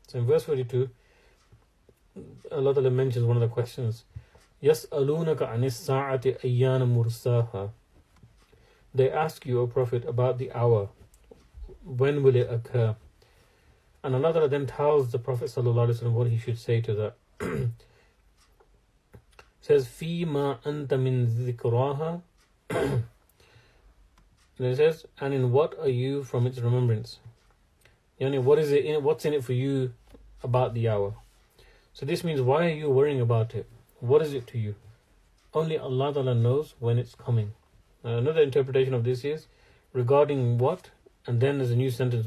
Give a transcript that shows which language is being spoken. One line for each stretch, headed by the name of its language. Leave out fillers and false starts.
English: So in verse 42, Allah Ta'ala mentions one of the questions.
Arabic: يَسْأَلُونَكَ عَنِ السَّاعَةِ أَيَّانَ مُرْسَاهَا.
English: They ask you, O Prophet, about the hour. When will it occur? And Allah Ta'ala then tells the Prophet ﷺ what he should say to that. Says,
Arabic: فِيمَا أَنْتَ مِنْ ذِكْرَاهَا.
English: And it says, and in what are you from its remembrance? Yani, what's in it for you about the hour? So this means, why are you worrying about it? What is it to you? Only Allah Ta'ala knows when it's coming. Another interpretation of this is regarding what, and then there's a new sentence.